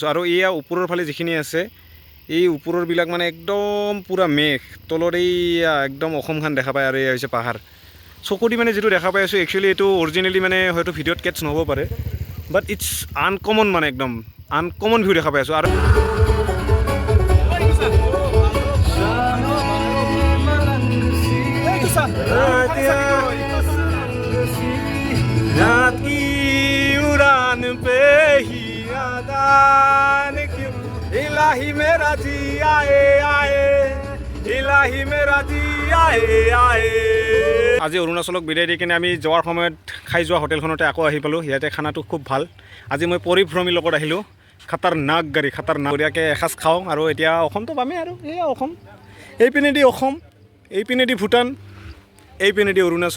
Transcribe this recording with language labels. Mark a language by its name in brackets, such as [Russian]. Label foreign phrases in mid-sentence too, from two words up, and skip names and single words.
[Assamese] আৰু এয়া ওপৰৰ ফালে যিখিনি আছে, এই ওপৰৰবিলাক মানে একদম পূৰা মেঘ, তলত এইয়া একদম অসমখন দেখা পায়। আৰু এয়া হৈছে পাহাৰ। চকু দি মানে যিটো দেখা পাই আছোঁ, একচুৱেলি এইটো অৰিজিনেলি মানে হয়তো ভিডিঅ'ত কেটচ নহ'ব পাৰে, [English] But it's uncommon, [Assamese] মানে একদম আনকমন ভিউ দেখা পাই আছোঁ। [Hindi] আৰু उड़ान पे ही आदान क्यों इलाही मेरा जी आए इलाही मेरा जी आए। [Assamese] আজি অৰুণাচলক বিদায় দি কিনে আমি যোৱাৰ সময়ত খাই যোৱা হোটেলখনতে আকৌ আহি পালোঁ। ইয়াতে খানাটো খুব ভাল। আজি মই পৰিভ্ৰমীৰ লগত আহিলোঁ। খাতাৰনাক গাড়ী, খাতাৰনাক। বঢ়িয়াকৈ এসাঁজ খাওঁ। আৰু এতিয়া অসমটো পামেই আৰু এয়া অসম। এইপিনেদি অসম, এইপিনেদি ভূটান, এইপিনেদি অৰুণাচল।